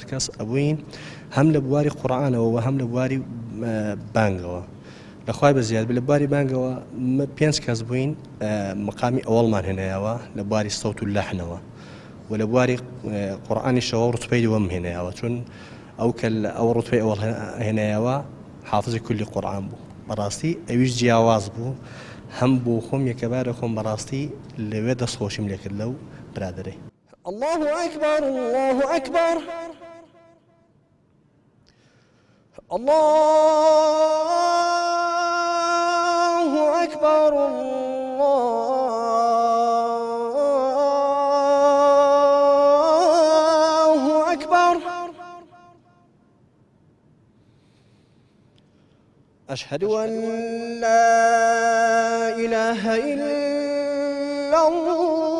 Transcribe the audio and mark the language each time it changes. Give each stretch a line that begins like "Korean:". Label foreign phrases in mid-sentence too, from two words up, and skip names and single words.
Central Kurdish: کەس ئەبووین هەم لە بواری قورئانەوە و هەم لە بواری بانگەوە لەخوای بەزیاد لە بواری بانگەوە 5 کەس بووین مقامی ئەوەڵمان هێنایەوە لە بواری سەوت و لەحنەوە و لە بواری قورئانیشەوە ڕوتبەی دووەم هێنایەوە چون ئەو کە ئەو ڕوتبەی ئەوەڵ هێنایەوە حافظی کولی قورئان بوو بەڕاستی ئەویش جیاواز بوو هەم بۆ خۆم یەکەبارە خۆم بەڕاستی لەوێ دەستخۆشیم لێ کرد لەو برادەرەی.
Arabic: الله أكبر الله أكبر الله أكبر الله أكبر أشهد أن لا إله إلا الله